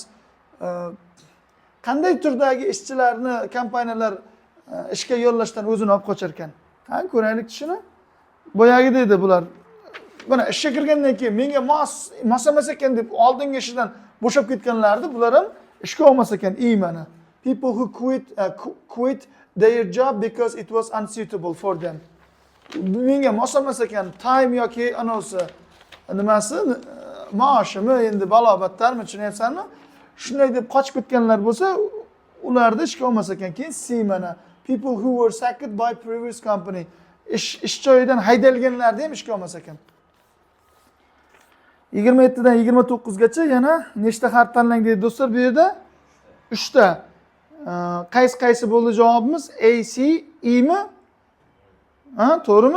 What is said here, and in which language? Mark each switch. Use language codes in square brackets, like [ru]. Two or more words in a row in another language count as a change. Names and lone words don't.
[uz] Qanday turdagi ishchilarni kompaniyalar ishga yollashdan o'zini olib qochar ekan? Qani ko'raylik shuni. Boyagi deydi bular. Mana ishga kirgandan keyin menga mos emas ekan deb oldingi ishidan bo'shab ketganlardi, bular ham ishga olmas ekan. [en] Mana people who quit their job because it was unsuitable for them. [uz] Menga mos emas ekan, time yoki anosi nimasi, maoshimi endi balobatlarmi, tushunyapsanmi? Shunday deb qochib ketganlar bo'lsa, ularni ishga olmas ekan. [en] Keyin mana people who were sacked by previous company. [uz] Ish joyidan haydalganlarni ham ishga olmas ekan. 27 dan 29 gacha yana nechta harf tanlang deydi do'stlar bu yerda? 3 ta. Qaysi bo'ldi javobimiz? A, C, E mi? Ha, to'g'rimi?